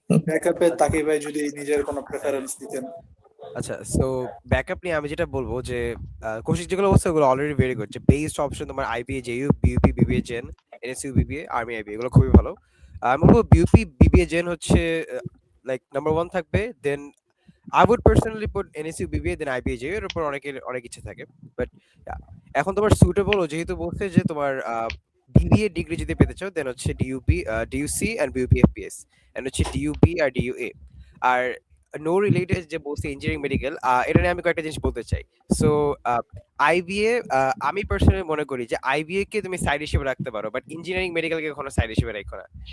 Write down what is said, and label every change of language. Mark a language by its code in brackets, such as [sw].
[bn] ব্যাকআপে তাকিব ভাই যদি নিজের কোনো প্রেফারেন্স দিতেন। আচ্ছা, সো ব্যাকআপ নিয়ে আমি যেটা বলবো যে কৌশিক যেগুলো বলছে ওগুলো অলরেডি ভেরি গুড। যে বেস্ট অপশন তোমার IBA, JU, BUP, BBA gen, NSU BBA, army IBA, এগুলো খুবই ভালো। আমি বলবো বিইউপি, বিবিএ জেন হচ্ছে লাইক নাম্বার 1 থাকবে। [en] then I would personally put NSU BBA then IBA JU [bn] এর উপর অনেকের অনেক ইচ্ছে থাকে। বাট এখন তোমার সুটেবল যেহেতু বলছে যে তোমার বিবিএ ডিগ্রি যদি পেতে চাও দেন হচ্ছে ডিইউপি, ডিইউসি এন্ড বিইউপি এফপিএস, এন্ড হচ্ছে ডিইউপি আর ডিইউএ। আর নো রিলেটেড যে বলছে ইঞ্জিনিয়ারিং মেডিকেল, এটা নিয়ে আমি কয়েকটা জিনিস বলতে চাই। সো আইবিএ, আমি পার্সোনালি মনে করি যে আইবিএ কে তুমি সাইড হিসেবে রাখতে পারো, বাট ইঞ্জিনিয়ারিং মেডিকেলকে কখনো সাইড হিসেবে রাখো না।